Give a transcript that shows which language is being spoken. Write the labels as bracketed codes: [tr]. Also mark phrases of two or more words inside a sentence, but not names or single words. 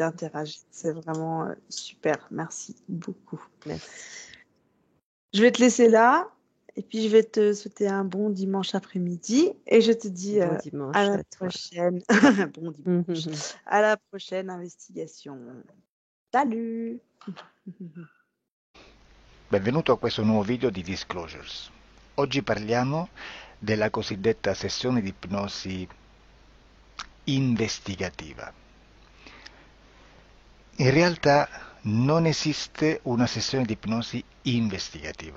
[fr] d'interagir. C'est vraiment super. Merci beaucoup. merci. Je vais te laisser là et puis je vais te souhaiter un bon dimanche après-midi et je te dis Bon à dimanche la à toi. prochaine. Bon dimanche. Mhm. À la prochaine investigation. Salut. [it] Benvenuto a questo nuovo video di Disclosures. Oggi parliamo della cosiddetta sessione di ipnosi investigativa. In realtà non esiste una sessione di ipnosi investigativa.